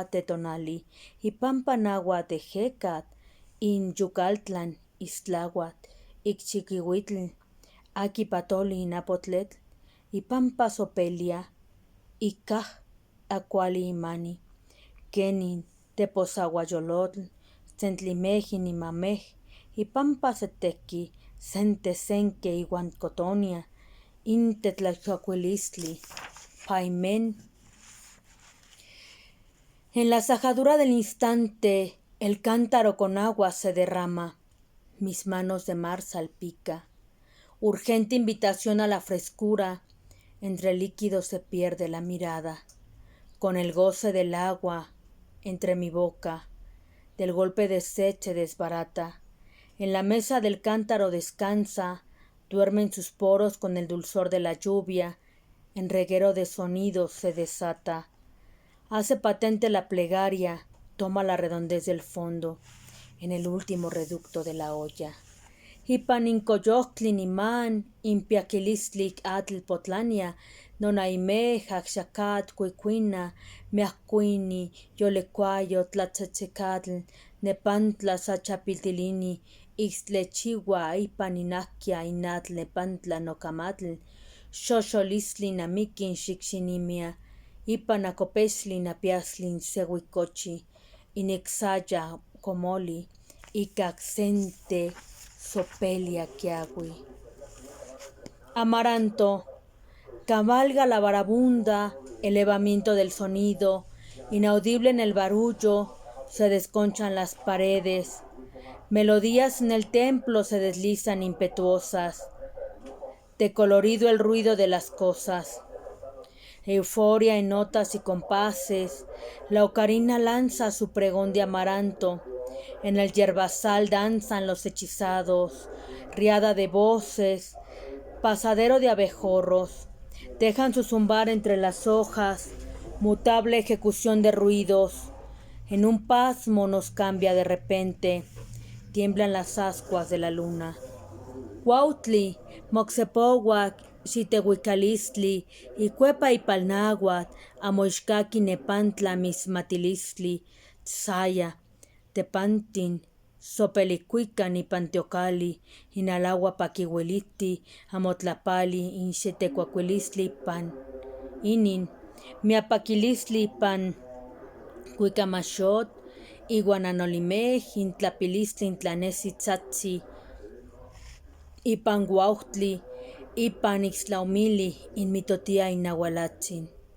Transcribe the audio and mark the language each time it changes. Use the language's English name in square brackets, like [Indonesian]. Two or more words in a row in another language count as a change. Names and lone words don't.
[Nahuatl languages] tetonali, ipampa nagua tejecat, in yucaltlan, istlahuat, icchiquihuitl, aquipatoli inapotletl, ipampa sopelia, icaj acuali imani, kenin teposahuayolotl, centlimej inimamej, ipampa setequi, sentesenque iwan cotonia, intetlaxacuilistli, paimen. [Spanish] En la sajadura del instante, el cántaro con agua se derrama, mis manos de mar salpica, urgente invitación a la frescura, entre líquidos se pierde la mirada, con el goce del agua entre mi boca, del golpe de sed se desbarata, en la mesa del cántaro descansa, duerme en sus poros con el dulzor de la lluvia, en reguero de sonidos se desata, hace patente la plegaria, toma la redondez del fondo, en el último reducto de la olla. [Nahuatl languages] Ipan incoyoctlin iman, impiaquilistlic atl potlania, nonaime, jaxacat, cuicuina, meacuini, yolecuayo, tlatzatzecatl, nepantla sachapiltilini, ixtlechigua, ipan inaquia, inatl, nepantla, nocamatl, xoxolistlin amiquin, xixinimia, ipan acopestlin, apiaslin, sehuicochi, inexaya, comoli, icaxente, sopelia quiagui. [Spanish] Amaranto, cabalga la varabunda, elevamiento del sonido, inaudible en el barullo, se desconchan las paredes, melodías en el templo se deslizan impetuosas, de colorido el ruido de las cosas, euforia en notas y compases, la ocarina lanza su pregón de amaranto, en el yerbazal danzan los hechizados, riada de voces, pasadero de abejorros, dejan su zumbar entre las hojas, mutable ejecución de ruidos, en un pasmo nos cambia de repente, tiemblan las ascuas de la luna. [Nahuatl languages] Huautli, Moxepohuac, Xitehuicalistli, Icuepa Ipalnáhuatl, Amoixcaqui Nepantla Mismatilistli, Tzaya, Tepantin, Sopelicuican Ipanteocali, Inalagua Paquihueliti, Amotlapali, Inxetecuacuilistli Pan, Inin, Miapaquilistli Pan, Cuicamachot, Iguananolimej, Intlapilistli Intlanesi Tzatzi, Ipan Guauhtli, Ipan Ixtlaumili, Inmitotia Inahualatzin.